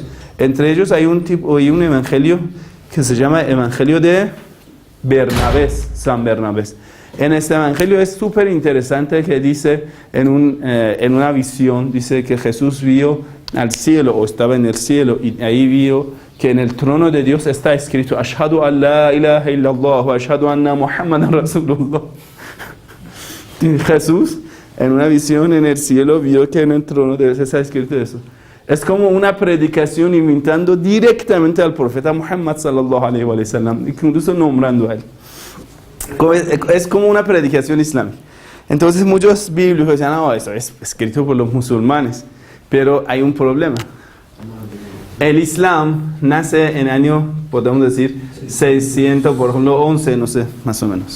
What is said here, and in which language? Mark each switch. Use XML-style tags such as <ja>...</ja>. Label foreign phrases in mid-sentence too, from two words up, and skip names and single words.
<es>Entre ellos hay un evangelio que se llama Evangelio de Bernabés, San Bernabés. En este evangelio es súper interesante que dice, en una visión, dice que Jesús vio al cielo, o estaba en el cielo, y ahí vio que en el trono de Dios está escrito,</es> <ar>أشهد أن لا إله إلا الله وأشهد أن محمدا رسول الله.</ar> <es>Y Jesús, en una visión en el cielo, vio que en el trono de Dios está escrito eso. Es como una predicación imitando directamente al profeta Muhammad</es> <ar>صلى الله عليه وسلم,</ar> <es>incluso nombrando a él. Es como una predicación islámica. Entonces muchos bíblicos dicen, no, eso es escrito por los musulmanes. Pero hay un problema. El Islam nace en año, podemos decir, 600, por ejemplo, 11, no sé, más o menos.</es>